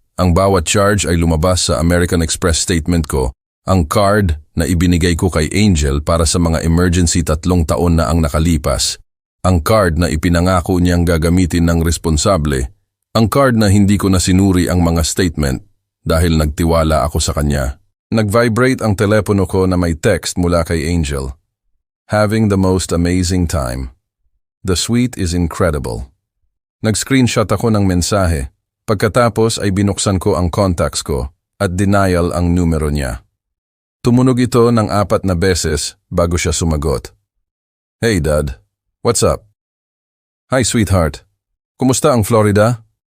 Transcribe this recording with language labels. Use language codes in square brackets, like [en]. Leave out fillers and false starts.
[tl] Ang bawat charge ay lumabas sa American Express statement ko, ang card na ibinigay ko kay Angel para sa mga emergency 3 taon na ang nakalipas, ang card na ipinangako niyang gagamitin ng responsable, ang card na hindi ko na sinuri ang mga statement dahil nagtiwala ako sa kanya. Nag-vibrate ang telepono ko na may text mula kay Angel. [en] Having the most amazing time. The suite is incredible. [tl] Nag-screenshot ako ng mensahe. Pagkatapos ay binuksan ko ang contacts ko at denial ang numero niya. Tumunog ito ng 4 na beses bago siya sumagot. [en] Hey Dad, what's up? Hi sweetheart, [tl] kumusta ang Florida?